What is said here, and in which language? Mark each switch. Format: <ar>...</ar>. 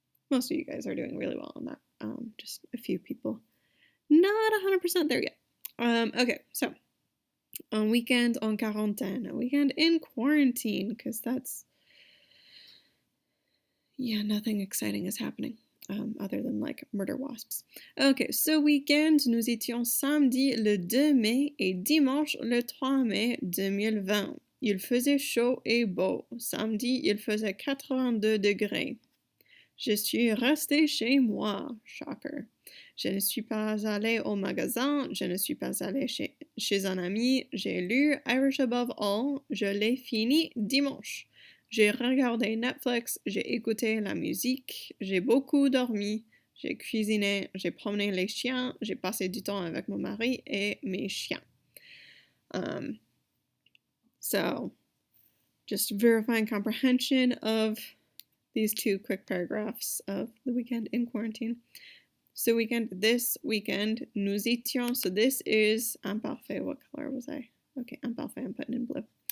<en>Most of you guys are doing really well on that. Just a few people not 100% there yet. Okay, so</en> <fr>un weekend en quarantaine,</fr> <en>a weekend in quarantine, because that's, yeah, nothing exciting is happening. Other than like murder wasps.</en> <fr>Ok, ce week-end, nous étions samedi le 2 mai et dimanche le 3 mai 2020. Il faisait chaud et beau. Samedi, il faisait 82 degrés. Je suis restée chez moi. Shocker. Je ne suis pas allée au magasin. Je ne suis pas allée chez un ami. J'ai lu Irish Above All. Je l'ai fini dimanche. J'ai regardé Netflix, j'ai écouté la musique, j'ai beaucoup dormi, j'ai cuisiné, j'ai promené les chiens, j'ai passé du temps avec mon mari et mes chiens.</fr> <en>So, just verifying comprehension of these two quick paragraphs of the weekend in quarantine. This weekend,</en> <fr>nous étions,</fr> <en>so this is imparfait. What color was I? Okay, imparfait, I'm putting in blue.</en>